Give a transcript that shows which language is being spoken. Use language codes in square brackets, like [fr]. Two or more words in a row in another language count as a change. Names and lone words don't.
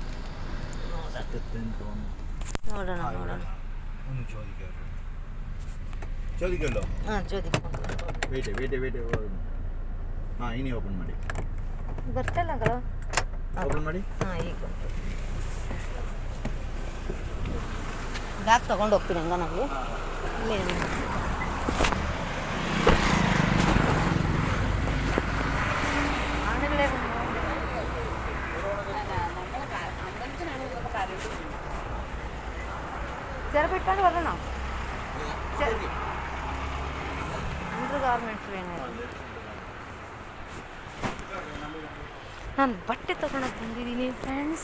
[kn] ನೋಡೋಣ [ml] ഒന്ന് ചോദിക്കല്ലോ. ಹಾಂ, ചോദിക്കാം. [kn] ವೇಟ್. ಹಾಂ, ಇನಿ ಓಪನ್ ಮಾಡಿ. ಬರ್ತಲ್ಲ ಅಂಕಲ್? ಓಪನ್ ಮಾಡಿ. ಹಾಂ, ಈಗ ಬ್ಯಾಗ್ ತೊಗೊಂಡು ಹೋಗ್ತೀನಿ ಹಂಗ ನಾವು. [ml] ചെറുപ്പിട്ടാണ്ട് വരണോ? [en] under garments [kn] ನಾನು ಬಟ್ಟೆ ತಗೊಳಕ್ಕೆ ಬಂದಿದ್ದೀನಿ ಫ್ರೆಂಡ್ಸ್.